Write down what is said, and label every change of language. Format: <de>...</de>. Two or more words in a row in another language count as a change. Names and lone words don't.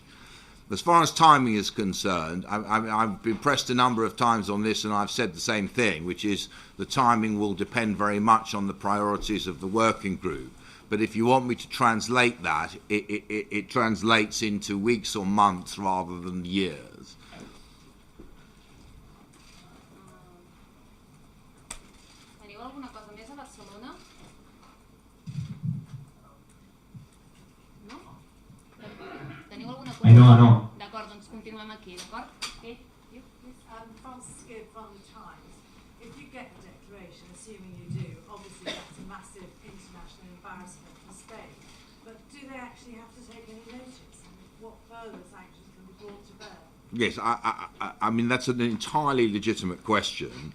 <en>As far as timing is concerned, I've been pressed a number of times on this and I've said the same thing, which is the timing will depend very much on the priorities of the working group. But if you want me to translate that, it translates into weeks or months rather than years.</en> <ca>Teniu alguna cosa més a Barcelona? No? Teniu alguna cosa? No. D'acord, doncs continuem aquí, d'acord?</ca> <en>Okay. Francisco from the Times. If you get the declaration, assuming you do, obviously that's a massive international embarrassment for Spain. But do they actually have to take any notice? What further sanctions can be brought to bear? Yes, I mean, that's an entirely legitimate question.</en>